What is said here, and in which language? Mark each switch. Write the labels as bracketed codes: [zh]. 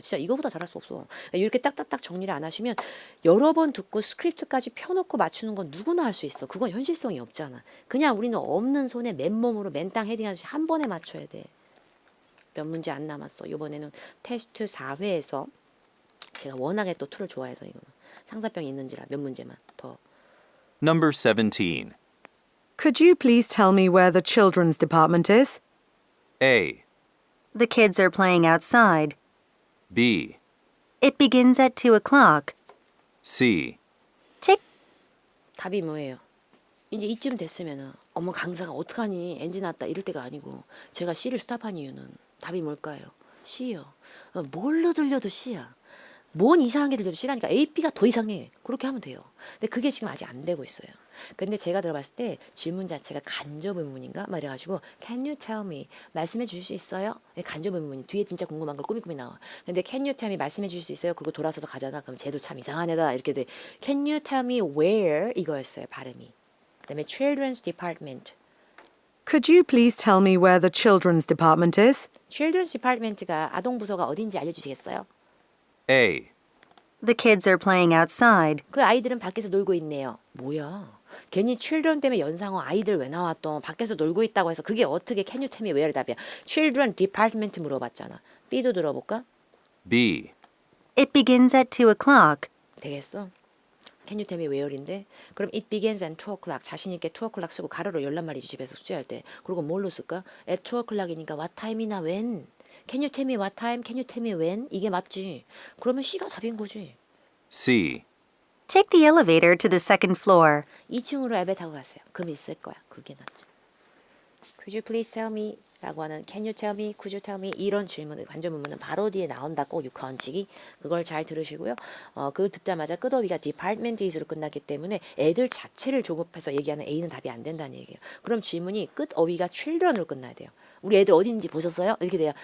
[ko] 진짜 이거보다 잘할 수 없어. 이렇게 딱딱딱 정리를 안 하시면 여러 번 듣고 스크립트까지 펴놓고 맞추는 건 누구나 할 수 있어. 그건 현실성이 없잖아. 그냥 우리는 없는 손에 맨몸으로 맨땅 헤딩하듯이 한 번에 맞춰야 돼. 몇 문제 안 남았어. 이번에는 테스트 4회에서 제가 워낙에 또 툴을 좋아해서 이거는 상사병이 있는지라 몇 문제만 더. [en] Number 17. Could you please tell me where the children's department is? A. The kids are playing outside. B. It begins at 2 o'clock. C. Tick. [ko] 답이 뭐예요? 이제 이쯤 됐으면은 어머 강사가 어떡하니 엔진 났다 이럴 때가 아니고 제가 C를 스탑한 이유는 답이 뭘까요? C요. 뭘로 들려도 C야. 뭔 이상한 게 들려도 C라니까 A, B가 더 이상해. 그렇게 하면 돼요. 근데 그게 지금 아직 안 되고 있어요. 근데 제가 들어봤을 때 질문 자체가 간접 의문인가? 막 이래가지고 [en] Can you tell me? [ko] 말씀해 주실 수 있어요? 간접 의문이 뒤에 진짜 궁금한 걸 꾸미꾸미 나와. [en] 근데 Can you tell me? [ko] 말씀해 주실 수 있어요? 그리고 돌아서서 가잖아. 그럼 쟤도 참 이상한 애다. 이렇게 돼. [en] Can you tell me where? [ko] 이거였어요. 발음이. 그다음에 Children's Department. [en] Could you please tell me where the children's department is? [ko] Children's Department가 아동부서가 어딘지 알려주시겠어요? [en] A. The kids are playing outside. [ko] 그 아이들은 밖에서 놀고 있네요. 뭐야? 괜히 children 때문에 연상어 아이들 왜 나왔던 밖에서 놀고 있다고 해서 그게 어떻게 [en] can you tell me where의 [ko] 답이야. Children Department 물어봤잖아. B도 들어볼까? [en] B. It begins at 2 o'clock. [ko] 되겠어? [en] Can you tell me where인데? 그럼 it begins at 2 o'clock. [ko] 자신 있게 2 o'clock 쓰고 가로로 열란 말이지 집에서 숙제할 때. 그리고 뭘로 쓸까? [en] At 2 o'clock이니까 what time이나 when. Can you tell me what time? Can you tell me when? [ko] 이게 맞지. 그러면 C가 답인 거지. [en] C. Take the elevator to the second floor. [ko] 2층으로 엘베 타고 가세요. 그럼 있을 거야. 그게 낫지. [en] Could you please tell me? [ko] 라고 하는 [en] Can you tell me? Could you tell me? [ko] 이런 질문을 관전 문문은 바로 뒤에 나온다. 꼭 육하원칙이. 그걸 잘 들으시고요. 그걸 듣자마자 끝어휘가 department is로 끝났기 때문에 애들 자체를 조급해서 얘기하는 A는 답이 안 된다는 얘기예요. 그럼 질문이 끝어휘가 children으로 끝나야 돼요. 우리 애들 어디 있는지 보셨어요? 이렇게 돼요.